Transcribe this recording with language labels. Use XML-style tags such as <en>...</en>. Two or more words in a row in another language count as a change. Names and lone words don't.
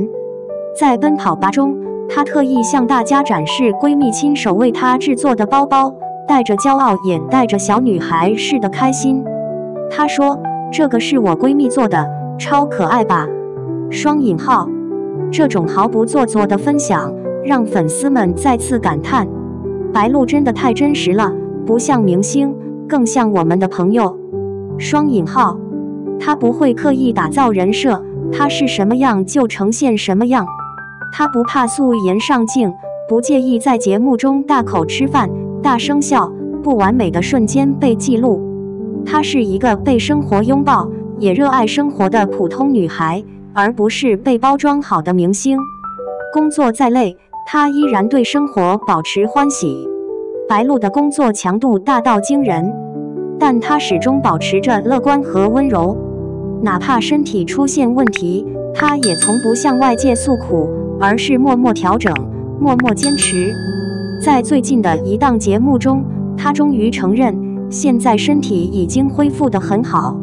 <zh>在奔跑吧中，她特意向大家展示閨蜜親手為她制作的包包，帶着驕傲也帶着小女孩似的開心。她說：“這個是我閨蜜做的，超可愛吧？” 雙引號，這種毫不做作的分享，讓粉絲們再次感嘆：白鹿真的太真實了，不像明星，更像我們的朋友。雙引號，她不會刻意打造人設，她是什麼樣就呈現什麼樣。她不怕素顏上鏡，不介意在節目中大口吃飯、大聲笑，不完美的瞬間被記錄。她是一個被生活擁抱，也熱愛生活的普通女孩，而不是被包裝好的明星。工作再累，她依然對生活保持歡喜。白鹿的工作強度大到驚人，但她始終保持着樂觀和溫柔。哪怕身體出現問題，她也從不向外界訴苦，而是默默調整，默默堅持。在最近的一檔節目中，她終於承認，現在身體已經恢復得很好。</zh>